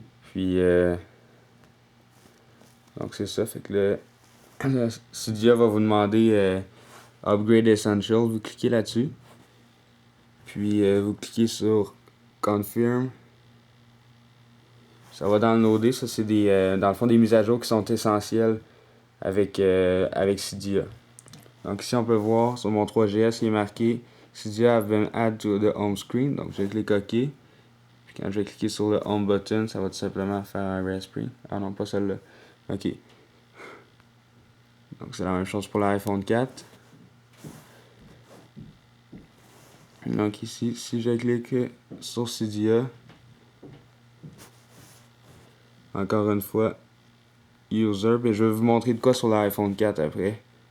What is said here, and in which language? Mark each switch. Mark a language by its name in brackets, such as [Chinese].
[French] Puis donc c'est ça, fait que là, Cydia va vous demander Upgrade Essential, vous cliquez là-dessus. Puis vous cliquez sur Confirm. Ça va downloader, ça c'est dans le fond des mises à jour qui sont essentielles avec Cydia. Donc ici on peut voir sur mon 3GS il est marqué [English] Cydia have been added to the home screen. [French] Donc je clique OK. Puis quand je vais cliquer sur le home button, ça va tout simplement faire un Raspberry. Ah non, pas celle-là. OK. Donc c'est la même chose pour l'iPhone 4. Donc ici, si je clique sur Cydia, encore une fois, User, puis je vais vous montrer de quoi sur l'iPhone 4 après.